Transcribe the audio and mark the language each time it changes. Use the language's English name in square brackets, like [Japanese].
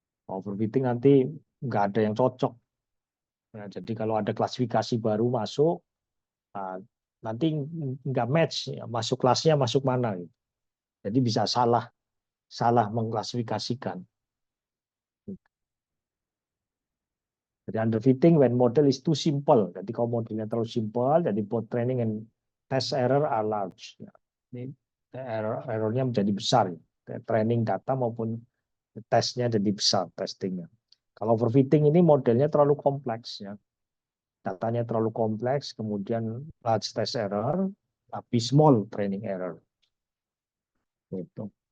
[Indonesian] Overfitting nanti nggak ada yang cocok. Ya, jadi kalau ada klasifikasi baru masuk, nanti nggak match, ya, masuk kelasnya masuk mana. Gitu. Jadi bisa salah mengklasifikasikan. Jadi [English] underfitting when model is too simple. [Indonesian] Jadi kalau modelnya terlalu simple, jadi [English] both training and test error are large. [Indonesian] Ya, ini errornya menjadi besar. Ya. Training data maupun tesnya jadi besar, testingnya. Kalau overfitting ini modelnya terlalu kompleks. Ya. Datanya terlalu kompleks, kemudian [English] large test error, [Indonesian] tapi [English] small training error. [Indonesian] Gitu.